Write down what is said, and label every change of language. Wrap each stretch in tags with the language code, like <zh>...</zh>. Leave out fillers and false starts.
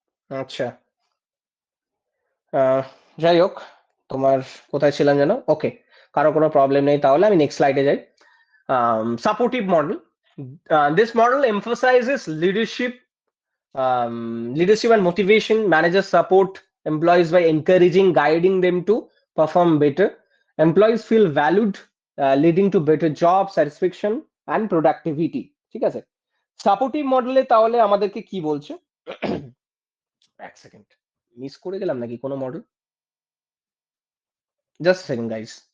<bn>আচ্ছা, আহ, যাই হোক, তোমার কোথায় ছিলাম যেন? ওকে, কারো কোনো প্রবলেম নেই, তাহলে আমি নেক্সট স্লাইডে যাই।</bn> <en>Supportive model. This model emphasizes leadership and motivation. Managers support employees by encouraging, guiding them to perform better. Employees feel valued, leading to better job satisfaction and productivity.</en> <bn>ঠিক আছে, সাপোর্টিভ মডেলে তাহলে আমাদেরকে কি বলছে? এক সেকেন্ড, মিস করে গেলাম নাকি কোনো মডেল?</bn> <en>Just second guys.</en>